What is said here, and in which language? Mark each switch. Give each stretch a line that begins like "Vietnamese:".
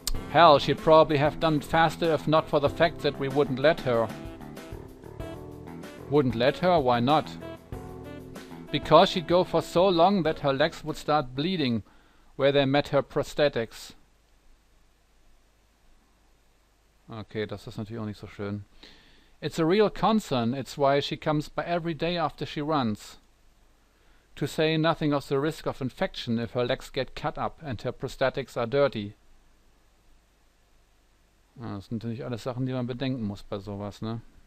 English: Hell, she'd probably have done it faster if not for the fact that we wouldn't let her. Wouldn't let her? Why not? Because she'd go for so long that her legs would start bleeding where they met her prosthetics.
German: Okay, das ist natürlich auch nicht so schön.
English: It's a real concern. It's why she comes by every day after she runs. To say nothing of the risk of infection if her legs get cut up and her prosthetics are dirty.
German: Ja, das sind natürlich alles Sachen, die man bedenken muss bei sowas, ne?